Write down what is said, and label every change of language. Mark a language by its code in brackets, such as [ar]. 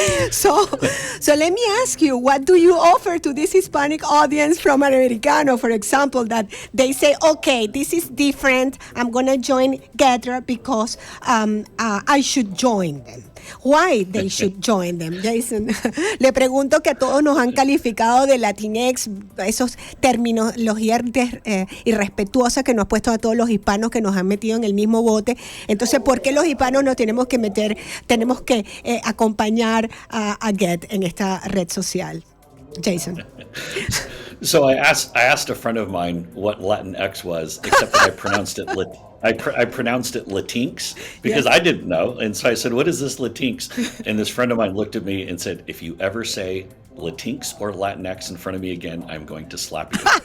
[en] So let me ask you, what do you offer to this Hispanic audience from Americano, for example, that they say, okay, this is different, I'm going to join Gettr because I should join them? Why they should join them, Jason? [es] Le pregunto, que a todos nos han calificado de Latinx, esos terminologías irrespetuosas que nos ha puesto a todos los hispanos, que nos han metido en el mismo bote. Entonces, ¿por qué los hispanos nos tenemos que acompañar a Gettr en esta red social? Jason. [en] So I asked a friend of mine what Latinx was, except that I pronounced it I pronounced it Latinx because I didn't know. And so I said, what is this Latinx? And this friend of mine looked at me and said, if you ever say Latinx or Latinx in front of me again, I'm going to slap you.